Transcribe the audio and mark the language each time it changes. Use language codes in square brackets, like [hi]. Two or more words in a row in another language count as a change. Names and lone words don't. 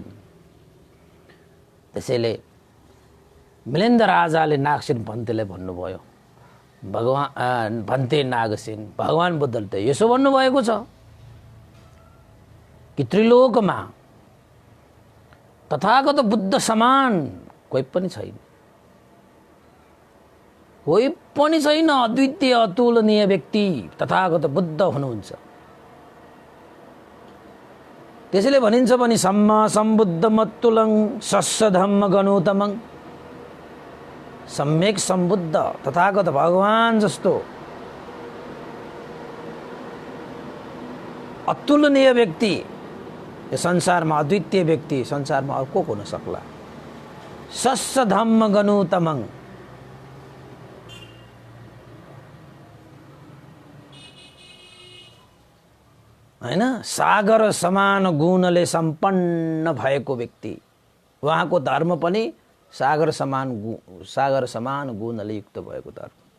[ne] त्यसैले मिलिन्द राजाले नागसेन भन्तेलाई भन्नुभयो, भगवान भन्ते नागसेन भगवान बुद्धले त यसो भन्नुभएको छ कि त्रिलोकमा तथागत बुद्ध समान कोही पनि छैन। कोही पनि छैन। अद्वितीय अतुलनीय व्यक्ति तथागत बुद्ध हुनुहुन्छ। त्यसैले भनिन्छ पनि [pi] सम्मा सम्बुद्धमत्तुलं सस्य धम्म गनुतमं। [ne] सम्यक सम्बुद्ध तथागत भगवान जस्तो अतुलनीय व्यक्ति यो संसारमा, अद्वितीय व्यक्ति संसारमा अरू को हुन सक्ला? [pi] सस्य धम्म गनुतमं। [ne] हैन, सागर समान गुणले सम्पन्न भएको व्यक्ति, उहाँको धर्म पनि सागर समान गुणले युक्त भएको धर्म।